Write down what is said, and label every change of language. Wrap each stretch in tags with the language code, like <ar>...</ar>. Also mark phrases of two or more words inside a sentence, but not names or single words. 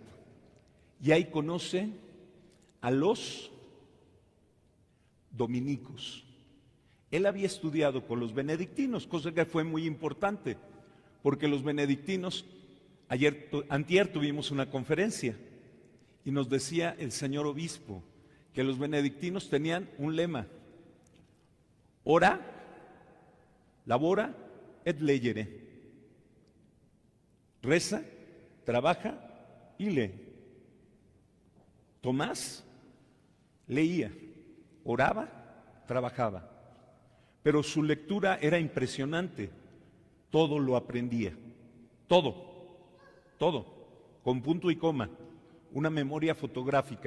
<es>Y ahí conoce a los dominicos. Él había estudiado con los benedictinos, cosa que fue muy importante, porque los benedictinos, antier tuvimos una conferencia y nos decía el señor obispo que los benedictinos tenían un lema:</es> <la>ora, labora et legere.</la> <es>Reza, trabaja y lee. Tomás leía, oraba, trabajaba, pero su lectura era impresionante. Todo lo aprendía, todo, con punto y coma, una memoria fotográfica.</es>